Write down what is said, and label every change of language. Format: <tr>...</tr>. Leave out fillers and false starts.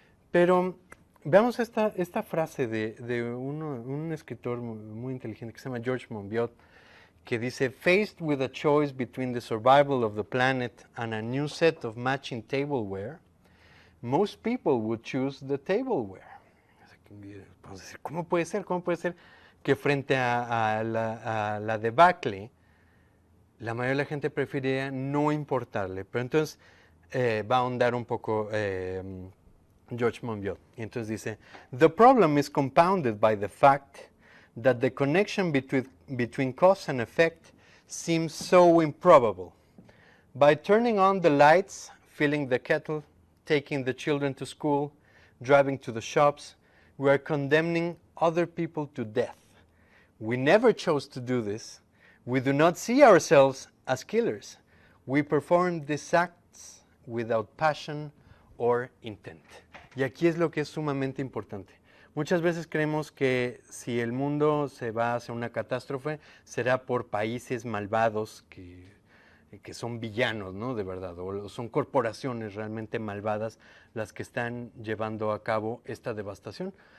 <es>Pero veamos esta frase de un escritor muy inteligente que se llama George Monbiot, que dice,</es> <en>faced with a choice between the survival of the planet and a new set of matching tableware, most people would choose the tableware.</en> <es>Vamos a decir, ¿cómo puede ser? ¿Cómo puede ser que frente a la debacle, la mayoría de la gente preferiría no importarle? Pero entonces va a ahondar un poco George Monbiot. Y entonces dice,</es> <en>the problem is compounded by the fact that the connection between cause and effect seems so improbable. By turning on the lights, filling the kettle, taking the children to school, driving to the shops, we are condemning other people to death. We never chose to do this. We do not see ourselves as killers. We perform these acts without passion or intent.</en> <es>Y aquí es lo que es sumamente importante. Muchas veces creemos que si el mundo se va hacia una catástrofe, será por países malvados que son villanos, ¿no? De verdad, o son corporaciones realmente malvadas las que están llevando a cabo esta devastación.</es>